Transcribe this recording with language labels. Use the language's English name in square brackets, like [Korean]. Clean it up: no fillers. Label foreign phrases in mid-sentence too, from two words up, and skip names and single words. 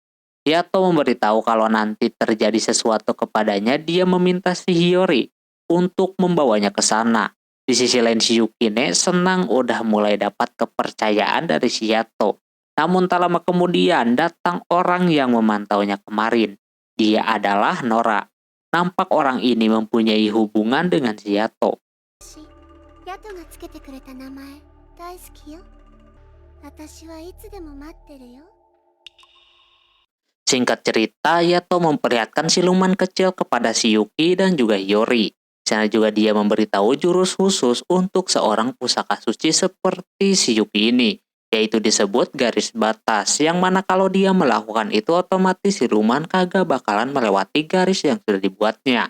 [Indonesian] Shiato memberitahu kalau nanti terjadi sesuatu kepadanya, dia meminta si Hiyori untuk membawanya ke sana. Di sisi lain si Yukine senang udah mulai dapat kepercayaan dari Shiato. Namun tak lama kemudian datang orang yang memantaunya kemarin. Dia adalah Nora. Nampak orang ini mempunyai hubungan dengan Shiato. [Japanese] ヤトがつけてくれた名前大好きよ。私はいつでも待ってるよ。 [Indonesian] Singkat cerita, Yato memperlihatkan siluman kecil kepada si Yuki dan juga Hiyori. Di sana juga dia memberitahu jurus khusus untuk seorang pusaka suci seperti si Yuki ini, yaitu disebut garis batas, yang mana kalau dia melakukan itu otomatis siluman kagak bakalan melewati garis yang sudah dibuatnya.